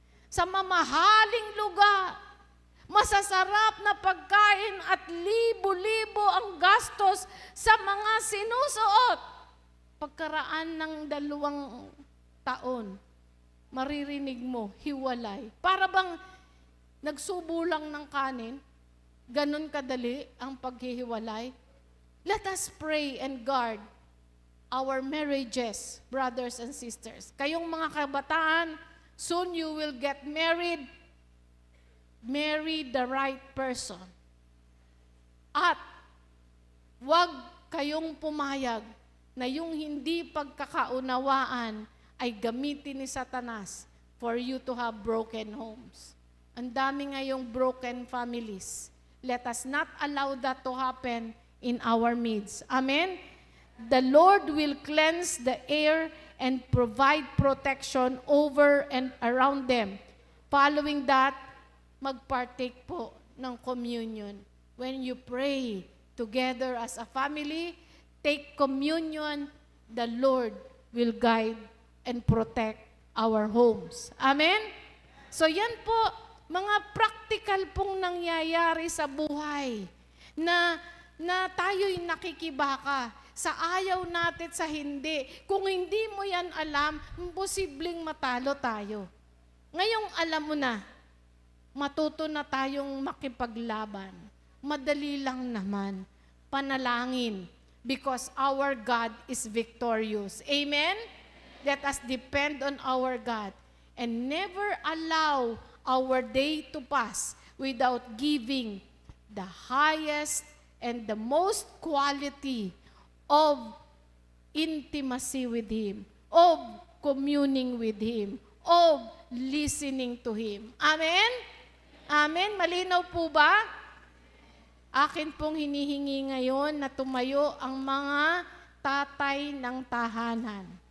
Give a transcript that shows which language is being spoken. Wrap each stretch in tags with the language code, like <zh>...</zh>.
<tl>Sa mamahaling lugar, masasarap na pagkain at libo-libo ang gastos sa mga sinusuot. Pagkaraan ng 2 taon, maririnig mo, hiwalay. Para bang nagsubo lang ng kanin, ganun kadali ang paghihiwalay.</tl> <en>Let us pray and guard our marriages, brothers and sisters.</en> <tl>Kayong mga kabataan,</tl> <en>soon you will get married. Marry the right person.</en> <tl>At huwag kayong pumayag na yung hindi pagkakaunawaan ay gamitin ni Satanas</tl> <en>for you to have broken homes.</en> <tl>Ang dami ngayong broken families.</tl> <en>Let us not allow that to happen in our midst. Amen? The Lord will cleanse the air and provide protection over and around them. Following that,</en> <tl>magpartake po ng communion.</tl> <en>When you pray together as a family, take communion, the Lord will guide and protect our homes. Amen?</en> <tl>So yan po, mga practical pong nangyayari sa buhay na tayo'y nakikibaka sa ayaw natin sa hindi. Kung hindi mo yan alam, posibleng matalo tayo. Ngayong alam mo na, matuto na tayong makipaglaban. Madali lang naman. Panalangin.</tl> <en>Because our God is victorious. Amen? Let us depend on our God. And never allow our day to pass without giving the highest and the most quality of intimacy with Him, of communing with Him, of listening to Him.</en> <tl>Amen? Amen? Malinaw po ba? Akin pong hinihingi ngayon na tumayo ang mga tatay ng tahanan.</tl>